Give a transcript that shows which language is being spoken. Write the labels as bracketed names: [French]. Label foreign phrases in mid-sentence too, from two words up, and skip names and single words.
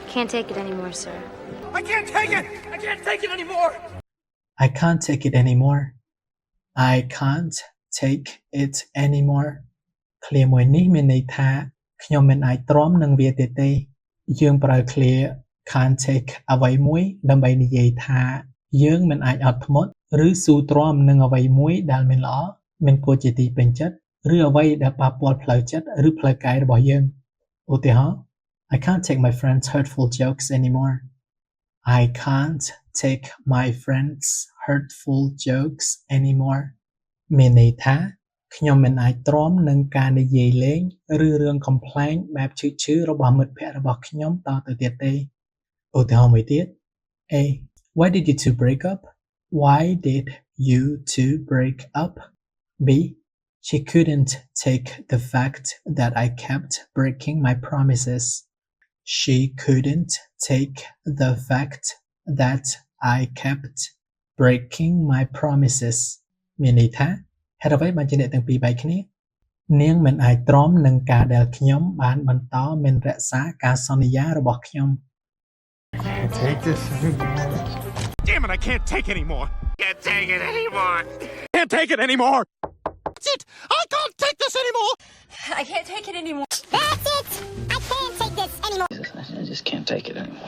[English] Can't take it anymore, sir. I can't take it! I can't take it anymore! I can't take it anymore I can't take it anymore [Khmer] ឃ្លាមួយនេះមានន័យថាខ្ញុំមិនអាចទ្រាំនឹងវាទៀតទេយើងប្រើឃ្លា [English] can't take [Khmer] អ្វីមួយដើម្បី និយាយថាយើងមិនអាចអត់ធ្មត់ឬស៊ូទ្រាំនឹងអ្វីមួយដែលមិនល្អមិនគួរជាទីពេញ ចិត្តឬអ្វីដែលប៉ះពាល់ផ្លូវចិត្តឬផ្លូវកាយរបស់យើងឧទាហរណ៍ [English] I can't take my friends hurtful jokes anymore I can't take my friends hurtful jokes anymore [Khmer] មានន័យថាខ្ញុំមិនអាចទ្រាំនឹងការនិយាយលេងឬរឿងកំប្លែងបែបឈឺៗរបស់មិត្តភក្តិរបស់ខ្ញុំតទៅទៀតទេឧទាហរណ៍មួយទៀត [English] A Why did you two break up? Why did you two break up? B She couldn't take the fact that I kept breaking my promises. She couldn't take the fact that I kept breaking my promises. [Khmer] មានន័យថាហេតុអ្វីបានជាអ្នកទាំងពីរបែកគ្នានាងមិនអាចទ្រាំនឹងការដែលខ្ញុំបានបន្តមិនរក្សាការសន្យារបស់ខ្ញុំ [English] Can't take this anymore. Damn it, I can't take it anymore! Can't take it anymore! Can't take it anymore! That's it! I can't take this anymore! I can't take it anymore. That's it! I can't take this anymore. I just can't take it anymore.